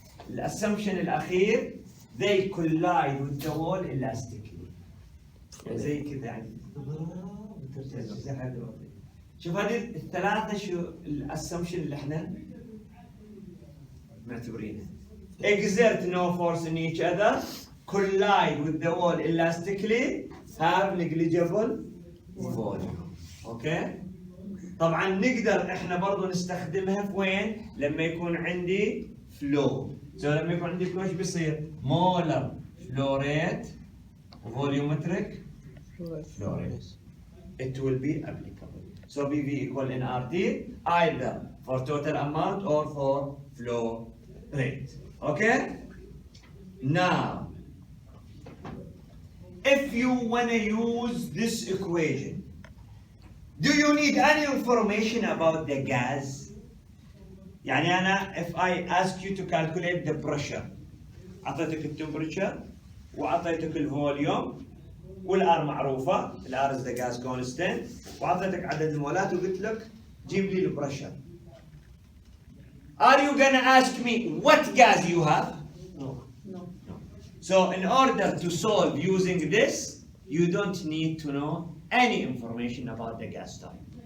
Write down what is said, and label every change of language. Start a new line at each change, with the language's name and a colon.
Arabic: الاسامبشن الاخير
English: they collide with the wall elastically
Arabic: زي كذا يعني وترجع زي هذا. شوف هذه الثلاثه شو الاسامبشن اللي احنا معتبرينها.
English: exert no force in each other, collide with the wall elastically, have negligible volume.
Arabic: اوكي؟ طبعا نقدر احنا برضو نستخدمها في وين؟ لما يكون عندي فلو. لما يكون عندي فلو ايش بيصير؟ مولر فلو ريت فوليومتريك فلو ريت.
English: It will be applicable. So PV equal nRT either for total amount or for flow rate. Okay? Now, if you want to use this equation, do you need any information about the gas?
Arabic: يعني أنا
English: if I ask you to calculate the pressure,
Arabic: أعطيتك التمبريتشر وأعطيتك الفوليوم والآر معروفة، الآر
English: is the gas constant،
Arabic: وأعطيتك عدد المولات وقلت لك جيب لي البريشر.
English: Are you gonna ask me what gas you have? No. No. So in order to solve using this, you don't need to know any information about the gas type.